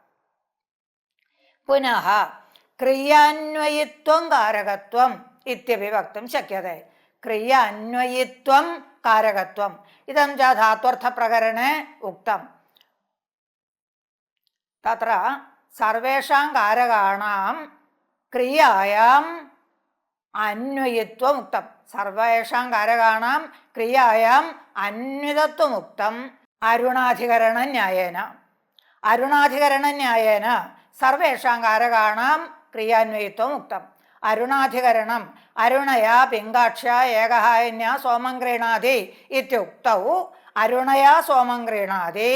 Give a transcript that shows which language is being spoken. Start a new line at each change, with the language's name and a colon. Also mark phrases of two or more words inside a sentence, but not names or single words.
Sanskrit: पुनः क्रियान्वयित्वं कारकत्वम् इत्यपि वक्तुं शक्यते। क्रियान्वयित्वं कारकत्वम् इदं च धात्वर्थप्रकरणे उक्तम्। तत्र सर्वेषां कारकाणां क्रियायां അന്വയിത്വം ഉക്തം. സർവേഷാം കാരകാണാം ക്രിയായാം അന്വിതത്വം ഉക്തം അരുണാധികരണ ന്യായേന. അരുണാധികരണ ന്യായേന സർവേഷാം കാരകാണാം ക്രിയാന്വയിത്വം ഉക്തം. അരുണാധികരണം അരുണയാ പിങ്കാക്ഷ ഏകഹായന്യ സോമം ഗൃണാതി ഇത്യുക്തൗ അരുണയാ സോമം ഗൃണാതി